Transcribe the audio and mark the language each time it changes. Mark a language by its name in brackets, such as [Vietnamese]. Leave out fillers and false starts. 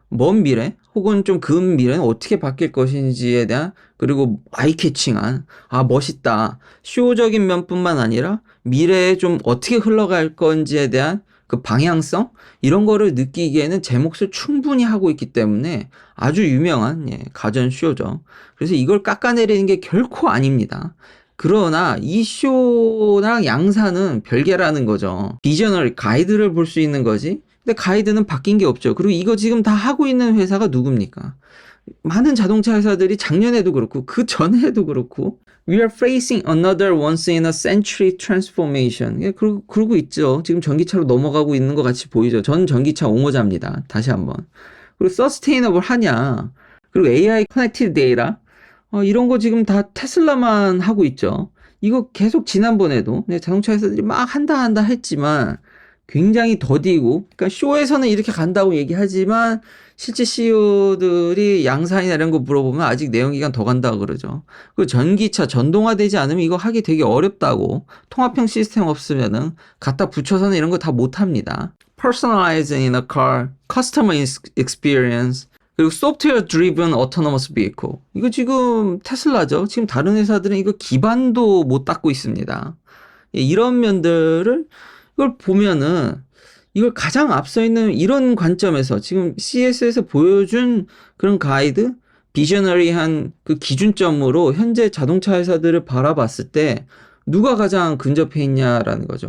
[Korean] 먼 미래 혹은 좀 근 미래는 어떻게 바뀔 것인지에 대한, 그리고 아이캐칭한, 멋있다, 쇼적인 면뿐만 아니라 미래에 좀 어떻게 흘러갈 건지에 대한 그 방향성, 이런 거를 느끼기에는 제 몫을 충분히 하고 있기 때문에 아주 유명한 가전 쇼죠. 그래서 이걸 깎아내리는 게 결코 아닙니다. 그러나 이 쇼랑 양산은 별개라는 거죠. 비저널 가이드를 볼 수 있는 거지. 근데 가이드는 바뀐 게 없죠. 그리고 이거 지금 다 하고 있는 회사가 누굽니까? 많은 자동차 회사들이 작년에도 그렇고 그 전에도 그렇고 [English] We are facing another once in a century transformation. [Korean] 그러고 있죠. 지금 전기차로 넘어가고 있는 것 같이 보이죠. 전 전기차 옹호자입니다. 다시 한번. 그리고 서스테이너블 하냐. 그리고 AI 커넥티드 데이터. 이런 거 지금 다 테슬라만 하고 있죠. 이거 계속 지난번에도 자동차 회사들이 막 한다 했지만 굉장히 더디고, 그러니까 쇼에서는 이렇게 간다고 얘기하지만 실제 CEO들이 양산이나 이런 거 물어보면 아직 내연기관 더 간다고 그러죠. 그 전기차 전동화되지 않으면 이거 하기 되게 어렵다고, 통합형 시스템 없으면은 갖다 붙여서는 이런 거 다 못합니다. [English] Personalizing in a car, customer experience, 그리고 software driven autonomous vehicle. [Korean] 이거 지금 테슬라죠. 지금 다른 회사들은 이거 기반도 못 닦고 있습니다. 이런 면들을 이걸 보면은 이걸 가장 앞서 있는 이런 관점에서 지금 CES에서 보여준 그런 가이드, 비저너리한 그 기준점으로 현재 자동차 회사들을 바라봤을 때 누가 가장 근접해 있냐라는 거죠.